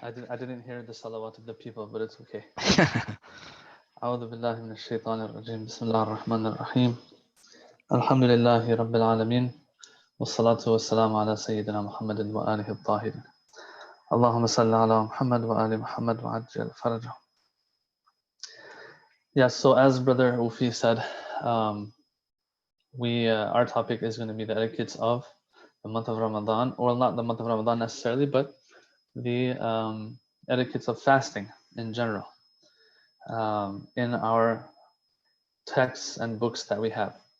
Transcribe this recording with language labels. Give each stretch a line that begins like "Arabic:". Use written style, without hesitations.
English: I didn't hear the salawat of the people, but it's okay.
Arabic: أعوذ بالله من الشيطان الرجيم بسم الله الرحمن الرحيم الحمد لله رب العالمين والصلاة والسلام على سيدنا محمد وآله الطاهرين اللهم صل على محمد وآل محمد وعجل فرجه.
English: Yes, so as Brother Ufi said, our topic is going to be the etiquettes of the month of Ramadan, or not the month of Ramadan necessarily, but the etiquettes of fasting in general in our texts and books that we have.